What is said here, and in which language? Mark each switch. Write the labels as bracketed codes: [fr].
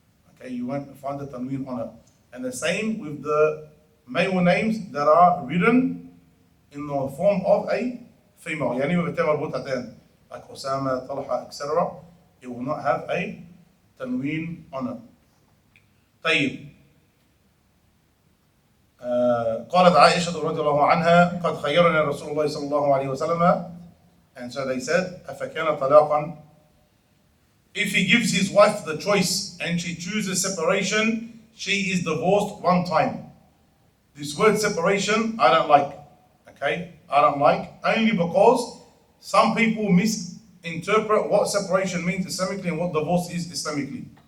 [en] Okay, you won't find the tanween on it. And the same with the male names that are written in the form of a female. [ar] يعني بتاع مربوطتين. [en] Like Osama, Talha, etc. It will not have a tanween on it. [ar] طيب. قالت عائشة رضي الله عنها قد خيرنا رسول الله صلى الله عليه وسلم [en] And so they said, [ar] أَفَكَانَ طَلَاقًا. [en] If he gives his wife the choice and she chooses separation, she is divorced one time. This word separation, I don't like. Okay? I don't like. Only because some people misinterpret what separation means Islamically and what divorce is Islamically.